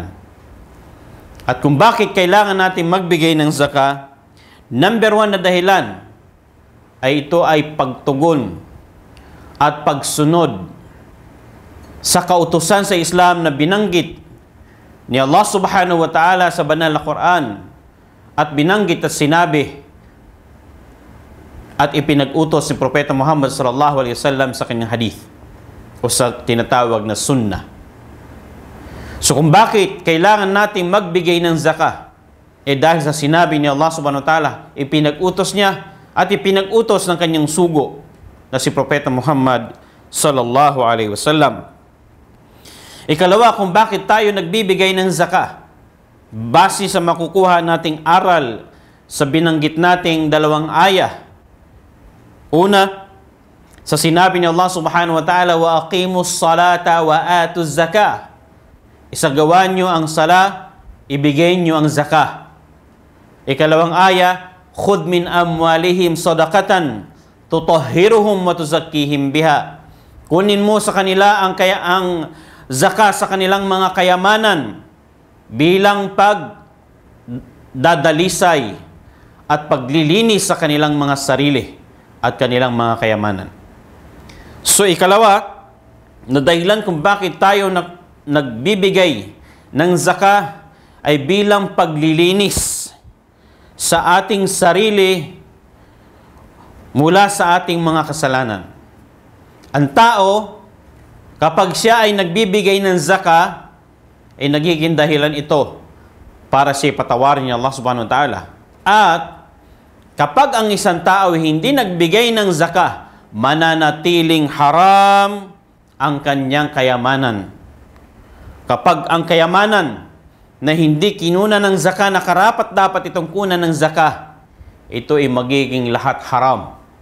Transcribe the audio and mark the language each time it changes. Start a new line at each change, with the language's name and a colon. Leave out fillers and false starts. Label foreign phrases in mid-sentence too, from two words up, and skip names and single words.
Filipino: At kung bakit kailangan natin magbigay ng zakah, number 1 na dahilan ay ito ay pagtugon at pagsunod sa kautusan sa Islam na binanggit ni Allah
Arabic: سبحانه وتعالى
Filipino: sa banal na Quran, at binanggit at sinabi at ipinag-utos ni Propeta Muhammad
Arabic: صلى الله عليه وسلم
Filipino: sa kanyang hadith o sa tinatawag na sunnah. So kung bakit kailangan natin magbigay ng zakah, dahil sa sinabi ni Allah
Arabic: سبحانه وتعالى,
Filipino: ipinag-utos niya at ipinag-utos ng kanyang sugo na si Propeta Muhammad
Arabic: صلى الله عليه وسلم.
Filipino: Ikalawa, kung bakit tayo nagbibigay ng zakah, base sa makukuha nating aral sa binanggit nating 2 ayah. Una, sa sinabi ni Allah
Arabic: سبحانه وتعالى, وأقيموا الصلاة وآتوا الزكاة.
Filipino: Isagawa nyo ang sala ibigay nyo ang zakah. Ikalawang aya,
Arabic: خذ من أموالهم صدقة تطهرهم وتزكيهم بها.
Filipino: Kunin mo sa kanila ang zakah sa kanilang mga kayamanan bilang pagdadalisay at paglilinis sa kanilang mga sarili at kanilang mga kayamanan. So ikalawa, na dahilan kung bakit tayo nagbibigay ng zakah ay bilang paglilinis sa ating sarili mula sa ating mga kasalanan. Ang tao, kapag siya ay nagbibigay ng zakah, ay nagiging dahilan ito para siya patawarin ni Allah
Arabic: سبحانه وتعالى.
Filipino: At kapag ang isang tao hindi nagbigay ng zakah, mananatiling haram ang kanyang kayamanan. Kapag ang kayamanan na hindi kinuna ng zakah na karapat dapat itong kunan ng zakah, ito ay magiging lahat haram.